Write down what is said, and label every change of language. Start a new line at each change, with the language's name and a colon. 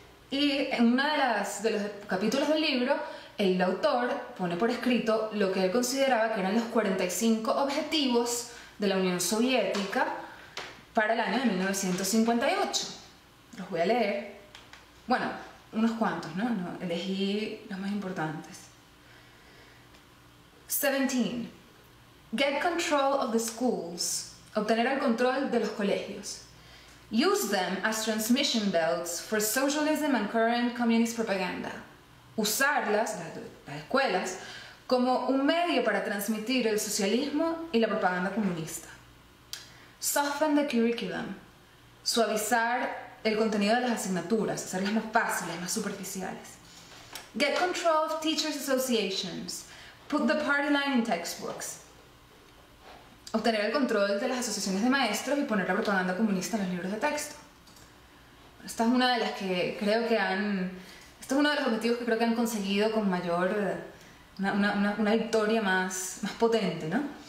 Spanish: Y en uno de los capítulos del libro, el autor pone por escrito lo que él consideraba que eran los 45 objetivos de la Unión Soviética para el año de 1958. Los voy a leer. Bueno, unos cuantos, ¿no? Elegí los más importantes. 17.
English: Get control of the schools.
Spanish: Obtener el control de los colegios.
English: Use them as transmission belts for socialism and current communist propaganda.
Spanish: Usarlas, las escuelas, como un medio para transmitir el socialismo y la propaganda comunista.
English: Soften the curriculum.
Spanish: Suavizar el contenido de las asignaturas, hacerlas más fáciles, más superficiales.
English: Get control of teachers' associations. Put the party line in textbooks.
Spanish: Obtener el control de las asociaciones de maestros y poner la propaganda comunista en los libros de texto. Esta es una de las que creo que este es uno de los objetivos que creo que han conseguido con mayor, una victoria más potente, ¿no?